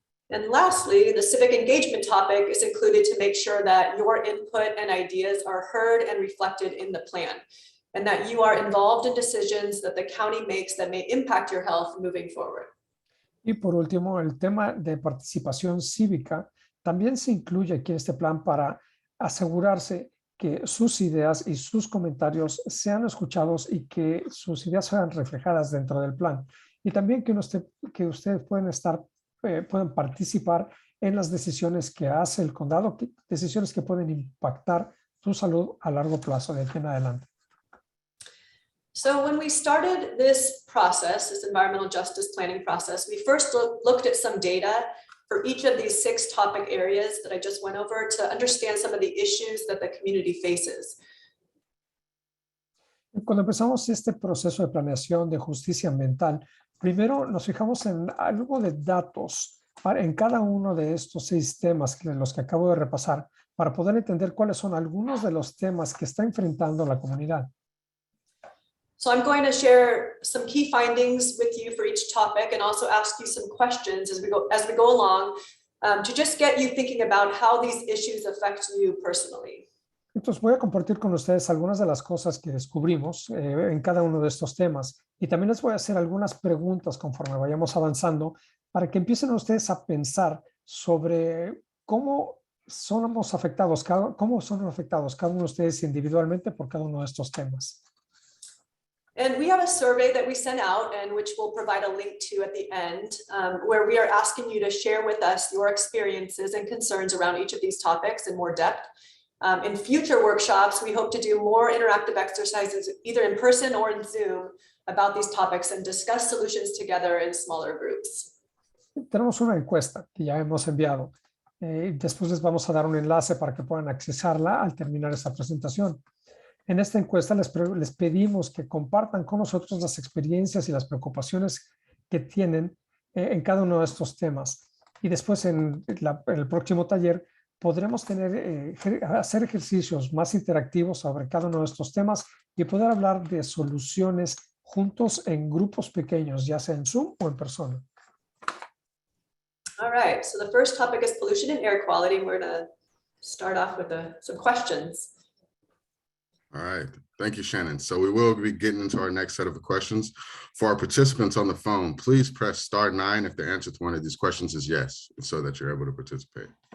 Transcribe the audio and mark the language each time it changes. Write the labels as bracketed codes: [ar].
[en] And lastly, the civic engagement topic is included to make sure that your input and ideas are heard and reflected in the plan, and that you are involved in decisions that the county makes that may impact your health moving forward. [es] Y por último, el tema de participación cívica también se incluye aquí en este plan para asegurarse que sus ideas y sus comentarios sean escuchados y que sus ideas sean reflejadas dentro del plan. Y también que ustedes pueden participar en las decisiones que hace el condado, decisiones que pueden impactar su salud a largo plazo de aquí en adelante. [en] So when we started this process, this environmental justice planning process, we first looked at some data for each of these 6 topic areas that I just went over to understand some of the issues that the community faces. [es] Cuando empezamos este proceso de planeación de justicia ambiental, primero nos fijamos en algo de datos en cada uno de estos 6 temas los que acabo de repasar para poder entender cuáles son algunos de los temas que está enfrentando la comunidad. [en] So I'm going to share some key findings with you for each topic and also ask you some questions as we go along to just get you thinking about how these issues affect you personally. [es] Entonces voy a compartir con ustedes algunas de las cosas que descubrimos en cada uno de estos temas y también les voy a hacer algunas preguntas conforme vayamos avanzando para que empiecen ustedes a pensar sobre cómo son afectados cada uno de ustedes individualmente por cada uno de estos temas. [en] And we have a survey that we sent out and which we'll provide a link to at the end, where we are asking you to share with us your experiences and concerns around each of these topics in more depth. In future workshops, we hope to do more interactive exercises either in person or in Zoom about these topics and discuss solutions together in smaller groups. [es] Tenemos una encuesta que ya hemos enviado. Después les vamos a dar un enlace para que puedan accesarla al terminar esta presentación. En esta encuesta les pedimos que compartan con nosotros las experiencias y las preocupaciones que tienen en cada uno de estos temas. Y después en el próximo taller podremos hacer ejercicios más interactivos sobre cada uno de estos temas y poder hablar de soluciones juntos en grupos pequeños, ya sea en Zoom o en persona. [en] All right, so the first topic is pollution and air quality. We're gonna start off with some questions. All right, thank you, Shannon. So we will be getting into our next set of questions. For our participants on the phone, please press *9 if the answer to one of these questions is yes, so that you're able to participate.